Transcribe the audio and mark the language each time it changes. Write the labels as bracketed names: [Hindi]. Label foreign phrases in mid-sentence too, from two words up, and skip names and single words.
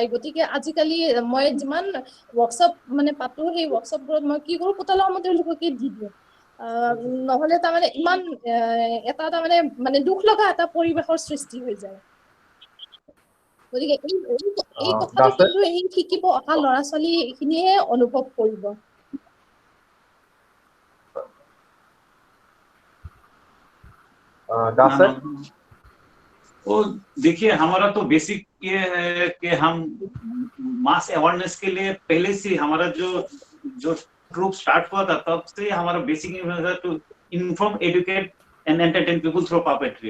[Assamese] গতিকে আজিকালি মই যিমান ৱৰ্কশ্বপ মানে পাতো, সেই ৱৰ্কশ্বপবোৰত মই কি কৰো, পুতলাসমূহ তেওঁলোককে দি দিওঁ। নহলে তাৰমানে ইমান এটা তাৰমানে দুখ লগা এটা পৰিৱেশৰ সৃষ্টি হৈ যায়। গতিকে এই কথাটো দাস sir, কিন্তু এই শিকিব অহা ল'ৰা ছোৱালী এইখিনিয়ে অনুভৱ কৰিব। [Hindi] दास सर। वो देखिए, हमारा तो बेसिक ये है कि हम [English] mass awareness [Hindi] के लिए पहले से हमारा जो ग्रुप स्टार्ट हुआ था तब से हमारा [English] basic to inform, educate and entertain people through puppetry.